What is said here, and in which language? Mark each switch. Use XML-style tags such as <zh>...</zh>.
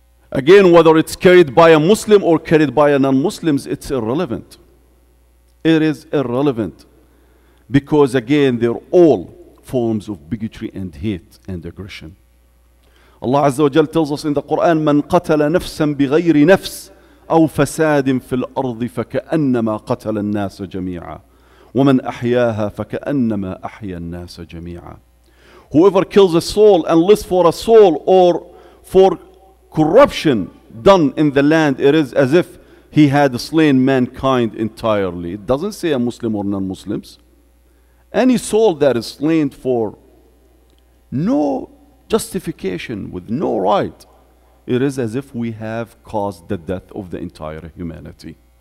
<en>Again, whether it's carried by a Muslim or carried by a non-Muslim, it's irrelevant. It is irrelevant. Because again, they're all forms of bigotry and hate and aggression. Allah Azza wa Jal tells us in the Quran,</en> <ar>"Man qatala nafsan bighayri nafs أو فساد في الأرض فكأنما قتل الناس جميعا ومن أحياها فكأنما أحيا الناس جميعا.</ar> <en>Whoever kills a soul and lives for a soul or for corruption done in the land, it is as if he had slain mankind entirely. It doesn't say a Muslim or non-Muslims. Any soul that is slain for no justification, with no right, it is as if we have caused the death of the entire humanity.</en>